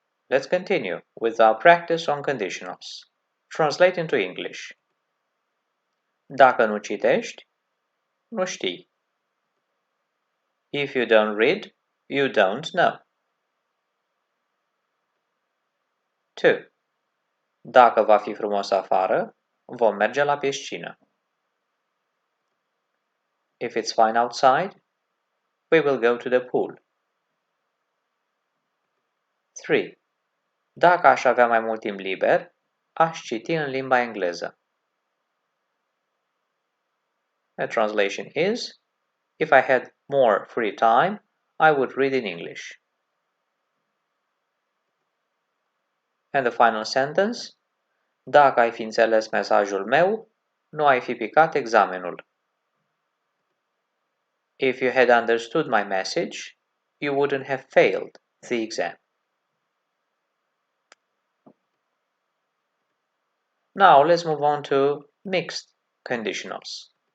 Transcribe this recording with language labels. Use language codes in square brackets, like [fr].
[en] Let's continue with our practice on conditionals. Translate into English. [ro] Dacă nu citești, nu știi. [en] If you don't read, you don't know. 2. [ro] Dacă va fi frumos afară, vom merge la piscină. [en] If it's fine outside, we will go to the pool. 3. [ro] Dacă aș avea mai mult timp liber, aș citi în limba engleză. [en] The translation is, if I had more free time, I would read in English. And the final sentence, [ro] dacă ai fi înțeles mesajul meu, nu ai fi picat examenul. [en] If you had understood my message, you wouldn't have failed the exam. Now let's move on to mixed conditionals.